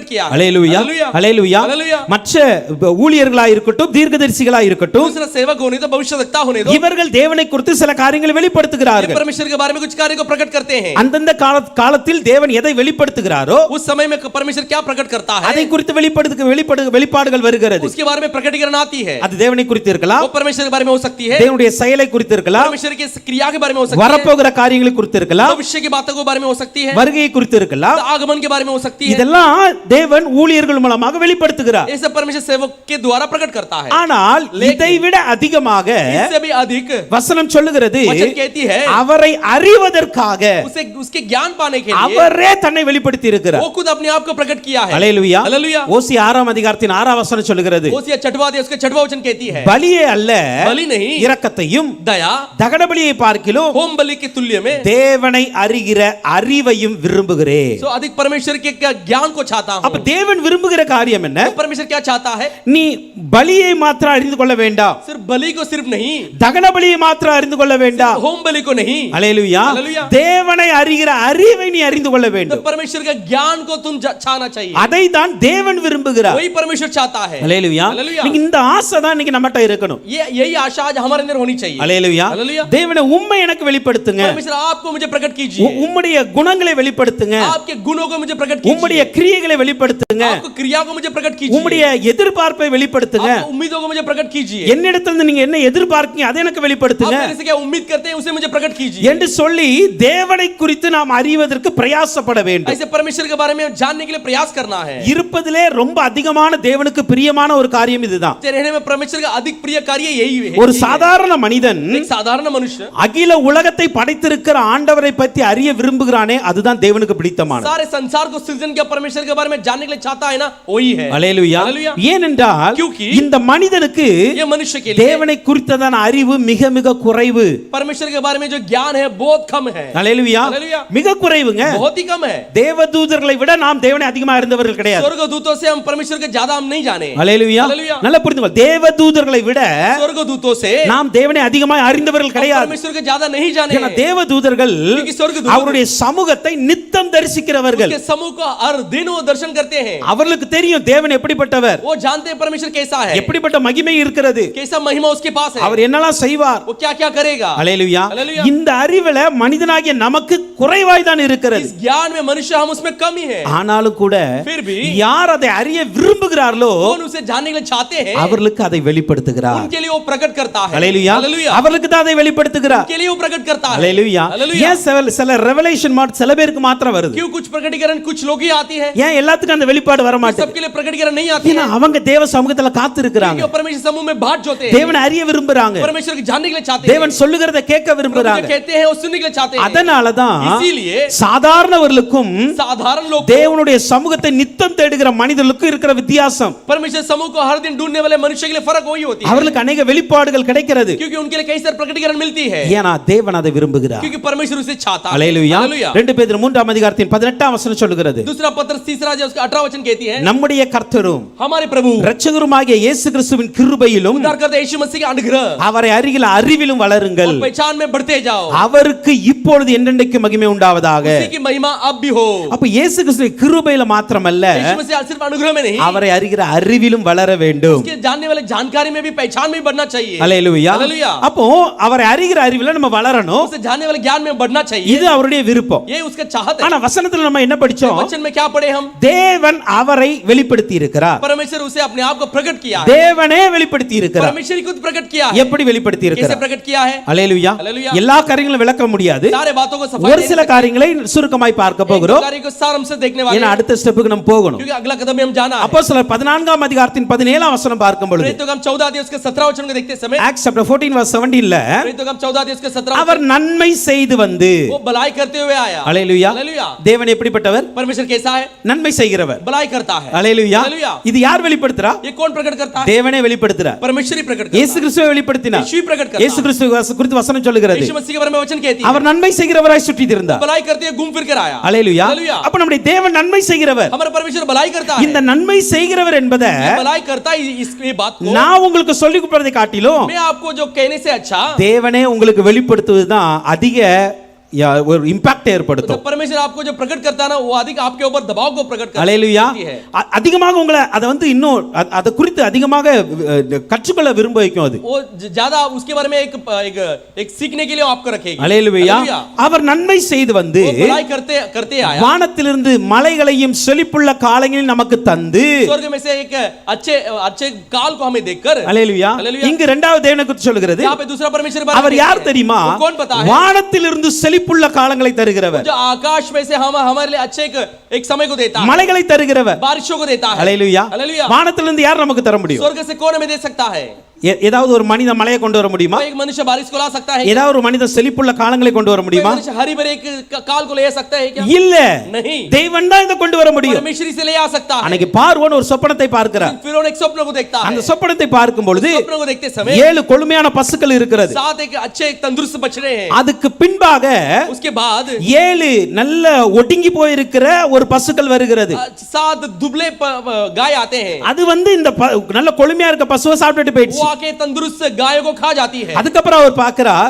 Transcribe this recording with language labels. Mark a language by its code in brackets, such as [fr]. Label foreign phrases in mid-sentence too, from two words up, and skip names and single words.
[ta] அல்லேலூயா. [hi] हालेलुया. [ta] அல்லேலூயா. அல்லேலூயா [hi] हालेलुया [ta] மற்ற ஊழியர்களாய் இருக்கட்டும் தீர்க்கதரிசிகளாய் இருக்கட்டும் [hi] दूसरा सेवक होने दो भविष्यवक्ता होने दो [ta] இவர்கள் தேவனை குறித்து சில காரியங்களை [hi] ये [ta] வெளிப்படுத்துகிறார்கள் [hi] परमेश्वर के बारे में कुछ कार्य को प्रकट करते हैं [ta] அந்தந்த காலத்தில் தேவன் எதை வெளிப்படுத்துகிறாரோ [hi] उस समय में परमेश्वर क्या प्रकट करता है [ta] அதை குறித்து வெளிப்பாடுகள் வருகிறது [hi] उसके बारे में प्रकटीकरण आती है [ta] அது தேவனை குறித்து இருக்கலாம் [hi] वो परमेश्वर के बारे में हो सकती है [ta] தேவனுடைய செயலை குறித்து இருக்கலாம் [hi] परमेश्वर की क्रिया के बारे में हो सकती है [ta] வரப்போகிற காரியங்களை குறித்து இருக்கலாம் [hi] भविष्य की बातों के बारे में हो सकती है [ta] வருகையை குறித்து இருக்கலாம் [hi] आगमन के बारे में हो सकती है [ta] இதெல்லாம் தேவன் ஊழியர்கள் மூலமாக வெளிப்படுத்துகிறார் [hi] ये सब परमेश्वर सेवक के द्वारा प्रकट करता है [ta] ஆனால் இதை விட அதிகமாக [hi] इससे भी अधिक [ta] வசனம் சொல்லுகிறது [hi] वचन कहती है [ta] அவரை அறிவதற்காக [hi] उसे उसके ज्ञान पाने के लिए [ta] அவரே தன்னை வெளிப்படுத்தி இருக்கிறார் [hi] वो खुद अपने आप को प्रकट किया है [ta] அல்லேலூயா [hi] हालेलुया [ta] ஓசியா 6 அதிகாரத்தின் 6 வசனம் சொல்லுகிறது [hi] ओसिया छठवां अध्याय उसके छठवां वचन कहती है [ta] பலியே அல்ல [hi] बलि नहीं [ta] இரக்கத்தையும் [hi] दया [ta] தகன பலியை பார்க்கிலும் [hi] होम बलि के तुल्य में [ta] தேவனை அறிகிற அறிவையும் விரும்புகிறேன் [hi] सो अधिक परमेश्वर के ज्ञान को चाहता हूं [ta] அப்ப தேவன் விரும்புகிற காரியம் என்ன [hi] तो परमेश्वर क्या चाहता है [ta] நீ பலியை மாத்திரம் அறிந்து கொள்ள வேண்டாம் [hi] सिर्फ बलि को सिर्फ नहीं [ta] தகன பலியை மாத்திரம் அறிந்து கொள்ள வேண்டாம் [hi] होम बलि को नहीं [ta] அல்லேலூயா [hi] हालेलुया [ta] தேவனை அறிகிற அறிவை நீ அறிந்து கொள்ள [hi] तो [ta] வேண்டும் [hi] परमेश्वर का ज्ञान को तुम चाहना चाहिए [ta] அதை தான் தேவன் விரும்புகிறார் [hi] वही परमेश्वर चाहता है [ta] அல்லேலூயா [hi] हालेलुया [ta] நீங்க இந்த ஆசை தான் இன்னைக்கு நம்மட்ட இருக்கணும் [hi] ये यही आशा आज हमारे अंदर होनी चाहिए [ta] அல்லேலூயா [hi] हालेलुया [ta] தேவனே உம்மை எனக்கு வெளிப்படுத்துங்க [hi] परमेश्वर आपको मुझे प्रकट कीजिए [ta] உம்முடைய குணங்களை வெளிப்படுத்துங்க [hi] आपके गुणों को मुझे प्रकट कीजिए [ta] உம்முடைய கிரியைகளை வெளிப்படுத்துங்க [hi] आपको क्रिया को मुझे प्रकट कीजिए [ta] உம்முடைய எதிர்பார்ப்பை வெளிப்படுத்துங்க [hi] आपको उम्मीदों को मुझे प्रकट कीजिए [ta] என்னிடத்திலிருந்து நீங்க என்ன எதிர்பார்க்கீங்க அதை எனக்கு [hi] आप [ta] வெளிப்படுத்துங்க [hi] मेरे से क्या उम्मीद करते हैं उसे मुझे प्रकट कीजिए [ta] என்று சொல்லி தேவனை குறித்து நாம் அறிவதற்கு பிரயாசப்பட வேண்டும் [hi] ऐसे परमेश्वर के बारे में जानने के लिए प्रयास करना है [ta] இருப்பதிலே ரொம்ப அதிகமான தேவனுக்கு பிரியமான ஒரு காரியம் இதுதான் [hi] रहने में परमेश्वर का अधिक प्रिय कार्य यही है [ta] ஒரு சாதாரண மனிதன் [hi] एक साधारण मनुष्य [ta] அகில உலகத்தை படைத்திருக்கிற ஆண்டவரை பற்றி அறிய விரும்புகிறானே அதுதான் தேவனுக்கு பிடித்தமான [hi] सारे संसार को सृजन किया परमेश्वर के बारे में जानने के लिए चाहता है ना वही है [ta] அல்லேலூயா [hi] हालेलुया [ta] ஏனென்றால் [hi] क्योंकि [ta] இந்த மனிதனுக்கு [hi] ये मनुष्य के लिए [ta] தேவனை குறித்ததான அறிவு மிக மிக குறைவு [hi] परमेश्वर के बारे में जो ज्ञान है बहुत कम है [ta] அல்லேலூயா [hi] हालेलुया [ta] மிக குறைவுங்க [hi] बहुत ही कम है [ta] தேவதூதர்களை விட நாம் தேவனை அதிகமா அறிந்தவர்கள் கிடையாது [hi] स्वर्गदूतों से हम परमेश्वर के ज्यादा हम नहीं जाने [ta] அல்லேலூயா [hi] हालेलुया [ta] நல்லா புரிந்துக்கோ தேவதூதர்களை விட [hi] स्वर्गदूतों से [ta] நாம் தேவனை அதிகமாக அறிந்தவர்கள் கிடையாது [hi] परमेश्वर के ज्यादा नहीं जाने [ta] ஏன்னா தேவதூதர்கள் [hi] क्योंकि स्वर्गदूत [ta] அவருடைய சமூகத்தை நித்தம் தரிசிக்கிறவர்கள் [hi] उसके समूह को हर दिन वो दर्शन करते हैं [ta] அவர்களுக்கு தெரியும் தேவன் எப்படிப்பட்டவர் [hi] वो जानते हैं परमेश्वर कैसा है [ta] எப்படிப்பட்ட மகிமை இருக்கிறது [hi] कैसा महिमा उसके पास है [ta] அவர் என்னெல்லாம் செய்வார் [hi] वो क्या क्या करेगा [ta] அல்லேலூயா [hi] हालेलुया [ta] இந்த அறிவில மனிதனாகிய நமக்கு குறைவாய் தான் இருக்கிறது [hi] इस ज्ञान में मनुष्य हम उसमें कम ही है [ta] ஆனாலும் கூட [hi] फिर भी [ta] யார் அதை அறிய விரும்புகிறார்களோ [hi] कौन उसे जानने के लिए चाहते हैं [ta] அவர்களுக்கு அதை வெளிப்படுத்துகிறார் [hi] उनके लिए वो प्रकट करता है [ta] அல்லேலூயா [hi] हालेलुया [ta] அவர்களுக்கு தான் அதை வெளிப்படுத்துகிறார் [hi] उनके लिए वो प्रकट करता है [ta] அல்லேலூயா [hi] हालेलुया [ta] ஏன் சில ரெவலேஷன் சில பேருக்கு மாத்திரம் வருது [hi] क्यों कुछ प्रकटीकरण कुछ लोग ही आती है [ta] ஏன் எல்லாத்துக்கும் அந்த வெளிப்பாடு வர மாட்டேங்குது [hi] सबके लिए प्रकटीकरण नहीं आती [ta] ஏன்னா [hi] है [ta] அவங்க தேவ சமூகத்துல காத்து இருக்கிறாங்க [hi] क्योंकि वो परमेश्वर समूह में बाट जोते हैं [ta] தேவனை அறிய விரும்புறாங்க [hi] परमेश्वर को जानने के लिए चाहते हैं [ta] தேவன் சொல்லுகிறதை கேட்க [hi] प्रभु जो [ta] விரும்புறாங்க [hi] कहते हैं वो सुनने के लिए चाहते हैं [ta] அதனால தான் [hi] इसीलिए [ta] சாதாரணவர்களுக்கும் [hi] साधारण लोग [ta] தேவனுடைய சமூகத்தை நித்தம் தேடுகிற மனிதர்களுக்கும் இருக்கிற வித்தியாசம் [hi] परमेश्वर समूह को हर दिन ढूंढने वाले मनुष्य के लिए फर्क वही होती है [ta] அவர்களுக்கு अनेक வெளிப்பாடுகள் கிடைக்கிறது [hi] क्योंकि उनके लिए कई सारे प्रकटीकरण मिलती है [ta] ஏனா தேவன் அதை விரும்புகிறார் [hi] क्योंकि परमेश्वर उसे चाहता है [ta] அல்லேலூயா [hi] हालेलुया [ta] 2 பேதுரு 3 அதிகாரத்தின் 18 வசனம் சொல்லுகிறது [hi] दूसरा पत्र तीसरा अध्याय उसका 18 वचन कहती है [ta] நம்முடைய கர்த்தரும் [hi] हमारे प्रभु [ta] இரட்சகருமாகிய இயேசु கிறிஸ்துவின் கிருபையிலும் [hi] उद्धारकर्ता यीशु मसीह के अनुग्रह [ta] அவரை அறிகிற அறிவிலும் வளருங்கள் [hi] और पहचान में बढ़ते जाओ [ta] அவருக்கு இப்பொழுது என்றென்றைக்கு மகிமை உண்டாவதாக [hi] उसी की महिमा अब भी हो [ta] அப்ப இயேசு கிறிஸ்துவின் கிருபையில மாத்திரமல்ல [hi] यीशु मसीह सिर्फ अनुग्रह में नहीं [ta] அவரை அறிகிற அறிவிலும் வளர வேண்டும் [hi] उसके जानने वाले जानकारी में भी पहचान में भी बढ़ना चाहिए [ta] அல்லேலூயா [hi] हालेलुया [ta] அப்போ அவரை அறிகிற அறிவில நம்ம வளரணும் [hi] उसे जानने वाले ज्ञान में बढ़ना चाहिए [ta] இது அவருடைய விருப்பம் [hi] ये उसका चाहत है [ta] ஆனா வசனத்துல நம்ம என்ன படிச்சோம் [hi] वचन में क्या पढ़े हम [ta] தேவன் அவரை வெளிப்படுத்தி இருக்கிறார் [hi] परमेश्वर उसे अपने आप को प्रकट किया है [ta] தேவனே வெளிப்படுத்தி இருக்கிறார் [hi] परमेश्वर ही खुद प्रकट किया है [ta] எப்படி வெளிப்படுத்தி [hi] कैसे [ta] இருக்கிறார் [hi] प्रकट किया है [ta] அல்லேலூயா [hi] हालेलूया [ta] எல்லா காரியங்களும் விளக்க முடியாது [hi] सारे बातों को सफाई [ta] ஒரு சில காரியங்களை சுருக்கமாய் பார்க்க போகிறோம் [hi] कार्य को सारांश से देखने वाले [ta] ஏன்னா அடுத்த ஸ்டெப்புக்கு நம்ம போகணும் [hi] क्योंकि अगला कदम में हम जाना है [ta] அப்போஸ்தலர் 14 அதிகாரத்தின் 17 வசனம் பார்க்கும் பொழுது [hi] प्रेरितों का 14 अध्याय उसके 17 वचन को देखते समय [en] Acts chapter 14 verse 17 ல [hi] प्रेरितों का 14 अध्याय उसके 17 [ta] அவர் நன்மை செய்து வந்து [hi] वो भलाई करते हुए आया [ta] அல்லேலூயா [hi] हालेलुया [ta] தேவன் எப்படிப்பட்டவர் [hi] परमेश्वर कैसा है [ta] நன்மை செய்கிறவர் [hi] भलाई करता है [ta] அல்லேலூயா [hi] हालेलुया [ta] இது யார் வெளிப்படுத்துறா [hi] ये कौन प्रकट करता है [ta] தேவனே வெளிப்படுத்துறார் [hi] परमेश्वर ही प्रकट [ta] இயேசு [hi] करता [ta] கிறிஸ்துவை வெளிப்படுத்தினார் [hi] है यीशु ही प्रकट करता [ta] இயேசு கிறிஸ்து குறித்து வசனம் [hi] है [ta] சொல்லுகிறது [hi] यीशु मसीह के बारे में वचन कहती है [ta] அவர் नन्மை செய்கிறவராய் சுற்றி இருந்தார் [hi] भलाई करते हुए घूम फिर कर आया [ta] அல்லேலூயா [hi] हालेलुया [ta] அப்ப நம்முடைய தேவன் நன்மை செய்கிறவர் [hi] हमारा परमेश्वर भलाई करता है [ta] இந்த நன்மை செய்கிறவர் என்பதை [hi] ये भलाई करता है इस बात को [ta] நான் உங்களுக்கு சொல்லிக் கொடுப்பதை காட்டிலும் [hi] मैं आपको जो कहने से अच्छा [ta] தேவனே உங்களுக்கு வெளிப்படுத்துவதுதான் அதிக ஒரு இம்பாக்ட் [hi] तो [ta] ஏற்படுத்தும். [hi] जब परमेश्वर आपको जो प्रकट करता है ना वो अधिक आपके ऊपर दबाव को प्रकट [ta] அல்லேலூயா. [hi] करती है। [ta] அதிகமாக உங்களை அதை வந்து இன்னும் அதை குறித்து அதிகமாக கற்றுக்கொள்ள விரும்ப வைக்கும் அது. [hi] वो ज्यादा उसके बारे में एक सीखने के लिए आपको रखेगी। [ta] அல்லேலூயா. அவர் நன்மை செய்து வந்து [hi] वो भलाई करते करते आया, [ta] வானத்திலிருந்து மலைகளையும் செழிப்புள்ள காலங்களில் நமக்கு தந்து [hi] स्वर्ग में से एक अच्छे अच्छे काल को हमें देखकर। [ta] அல்லேலூயா. அல்லேலூயா. இங்கு இரண்டாவது தேவனை குறித்து சொல்கிறது. [hi] यहाँ पे दूसरा परमेश्वर बारे में [ta] அவர் யார் தெரியுமா? [hi] वो कौन पता है? [ta] வானத்திலிருந்து செழிப்புள்ள காலங்களை தருகிறவர், [hi] जो आकाश में से हम हमारे लिए अच्छे एक समय को देता है, [ta] மலைகளை தருகிறவர். [hi] बारिशों को देता है। [ta] அல்லேலூயா. [hi] हालेलुया। [ta] வானத்திலிருந்து யார் நமக்கு தர முடியும்? [hi] स्वर्ग से कौन हमें दे सकता है? [ta] ஏதாவது ஒரு மனிதன் மலையை கொண்டு வர முடியுமா? [hi] कोई एक मनुष्य बारिश को ला सकता है? [ta] ஏதாவது ஒரு மனிதன் செழிப்புள்ள காலங்களை கொண்டு வர [hi] कोई [ta] முடியுமா? [hi] मनुष्य हरी भरी एक काल को ले सकता है क्या? [ta] இல்ல, [hi] नहीं, [ta] தேவன் தான் இதை கொண்டு வர முடியும். [hi] परमेश्वर से ले आ सकता है। [ta] அன்னைக்கு பார்வோன் ஒரு சொப்பனத்தை பார்க்கிறார். [hi] फिर एक स्वप्न को देखता है। [ta] அந்த சொப்பனத்தை பார்க்கும் பொழுது [hi] स्वप्न को देखते समय [ta] 7 கொழுமையான பசுக்கள் இருக்கிறது. [hi] 7 एक अच्छे एक तंदुरुस्त बछड़े हैं। [ta] அதுக்கு பின்பாக [hi] उसके बाद [ta] 7 நல்ல ஒடுங்கி போயிருக்கிற ஒரு பசுக்கள் வருகிறது. [hi] 7 दुबले गाय आते हैं। [ta] அது வந்து இந்த நல்ல கொழுமையா இருக்க பசுவை சாப்பிட்டுட்டு [hi] वो [ta] போயிடுச்சு. [hi] आके तंदुरुस्त गायों को खा जाती है। [ta] அதுக்கப்புறம் அவர் பார்க்கிறார்,